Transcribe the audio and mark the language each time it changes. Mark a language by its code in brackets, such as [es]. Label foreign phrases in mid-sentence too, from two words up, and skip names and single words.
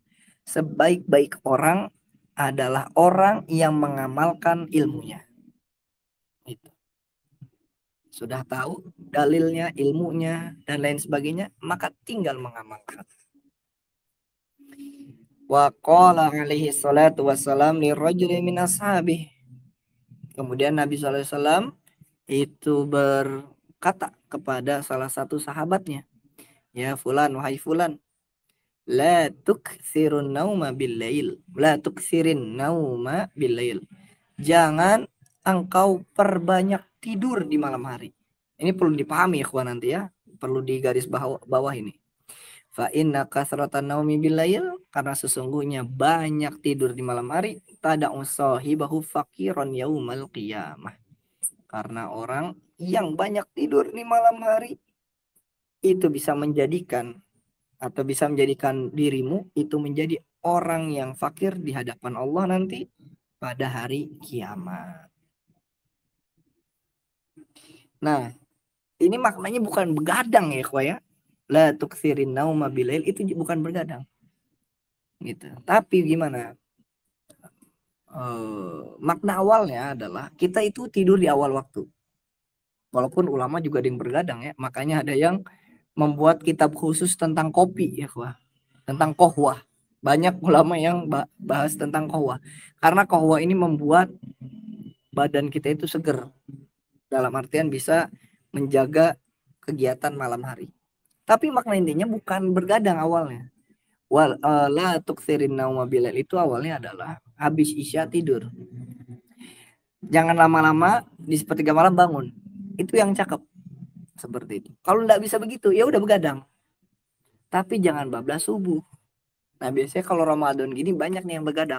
[id] Sebaik-baik orang adalah orang yang mengamalkan ilmunya. Itu. Sudah tahu dalilnya, ilmunya, dan lain sebagainya, maka tinggal mengamalkan. [ar] وقال عليه الصلاة والسلام لرجل من أصحابه. [id] Kemudian Nabi SAW itu berkata kepada salah satu sahabatnya, [ar] يا فلان, [id] wahai fulan, [ar] لا تكثر النوم بالليل، لا تكثر النوم بالليل. [id] Jangan engkau perbanyak tidur di malam hari. Ini perlu dipahami ikhwan nanti ya, perlu digaris bawah ini. [ar] فإن كثرة النوم بالليل, [id] karena sesungguhnya banyak tidur di malam hari, [ar] تدع صاحبه فقيرا يوم القيامة. [id] Karena orang yang banyak tidur di malam hari itu bisa menjadikan atau bisa menjadikan dirimu itu menjadi orang yang fakir di hadapan Allah nanti pada hari kiamat. Nah, ini maknanya bukan begadang ya, ya. [ar] لا تكثر النوم بالليل, [id] itu bukan begadang. Gitu. Tapi gimana? Makna awalnya adalah kita itu tidur di awal waktu. Walaupun ulama juga ada yang bergadang ya, makanya ada yang membuat kitab khusus tentang kopi ya, tentang kohwah. Banyak ulama yang bahas tentang kohwah. Karena kohwah ini membuat badan kita itu seger. Dalam artian bisa menjaga kegiatan malam hari. Tapi makna intinya bukan bergadang awalnya. [ar] لا تكثر النوم بالليل [id] itu awalnya adalah habis isya tidur. Jangan lama-lama di sepertiga malam bangun. Itu yang cakep. Seperti itu. Kalau nggak bisa begitu, ya udah begadang. Tapi jangan bablas subuh. Nah, biasanya kalau Ramadan gini banyak nih yang begadang.